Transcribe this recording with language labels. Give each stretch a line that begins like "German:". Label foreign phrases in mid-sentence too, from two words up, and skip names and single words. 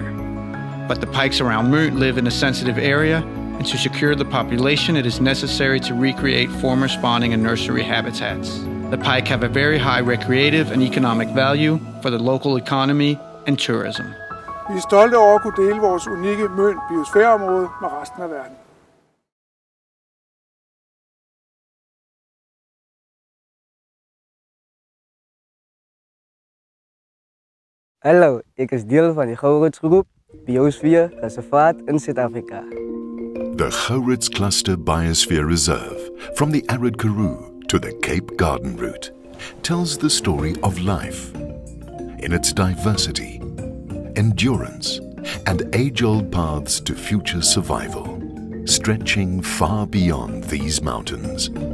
English: But the pikes around Møn live in a sensitive area, and to secure the population, it is necessary to recreate former spawning and nursery habitats. The pike have a very high recreative and economic value for the local economy and tourism.
Danish: Vi er stolte over at kunne dele vores unikke Møn Biosfæreområde med resten af verden.
Dutch: Hallo, ik is deel van de Gourotsgroep Biosfeer Reservaat in Zuid-Afrika.
English: The Gourots Cluster Biosphere Reserve, from the arid Karoo to the Cape Garden route, tells the story of life in its diversity, endurance, and age-old paths to future survival, stretching far beyond these mountains.